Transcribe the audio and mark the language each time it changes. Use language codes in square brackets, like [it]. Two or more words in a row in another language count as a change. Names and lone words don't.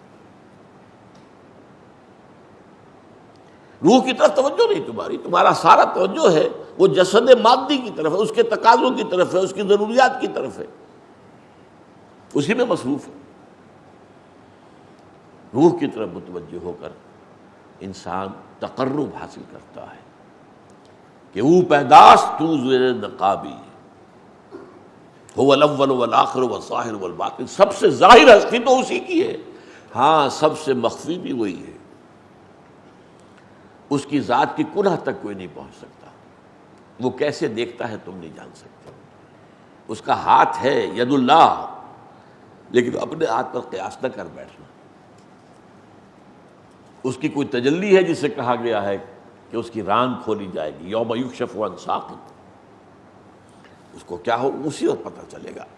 [ur] روح کی طرف توجہ نہیں تمہاری، تمہارا سارا توجہ ہے وہ جسد مادی کی طرف ہے، اس کے تقاضوں کی طرف ہے، اس کی ضروریات کی طرف ہے، اسی میں مصروف ہے۔ روح کی طرف متوجہ ہو کر انسان تقرب حاصل کرتا ہے کہ [fa] او پیداست تو زیر نقابی، [ar] هو الاول والآخر والظاہر والباطن، [ur] سب سے ظاہر ہستی تو اسی کی ہے، ہاں سب سے مخفی بھی وہی ہے، اس کی ذات کی کنہ تک کوئی نہیں پہنچ سکتا، وہ کیسے دیکھتا ہے تم نہیں جان سکتے، اس کا ہاتھ ہے [ar] ید اللہ، [ur] لیکن اپنے ہاتھ پر قیاس نہ کر بیٹھنا، اس کی کوئی تجلی ہے جسے کہا گیا ہے کہ اس کی ران کھولی جائے گی، [ar] یوم یکشف عن ساق، [ur] اس کو کیا ہو اسی وقت پتہ چلے گا۔